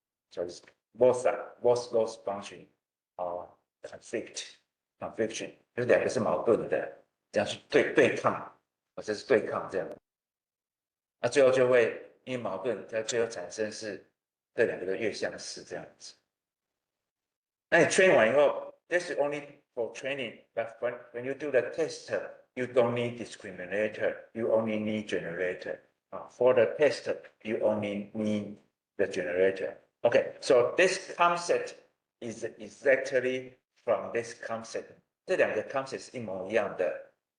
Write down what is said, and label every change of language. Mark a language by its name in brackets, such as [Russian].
[English] So it's both loss function are confliction， [Chinese] 这两个是矛盾的，这样是对抗，或者是对抗这样。那最后就会因为矛盾，它最后产生是这两个的越相似这样子。那你 train 完以后 [English] ，this is only for training, but when you do the test, you don't need discriminator, you only need generator. For the test, you only need the generator. Okay, so this concept is exactly from this concept. [Chinese] 这两个 concept 是一模一样的。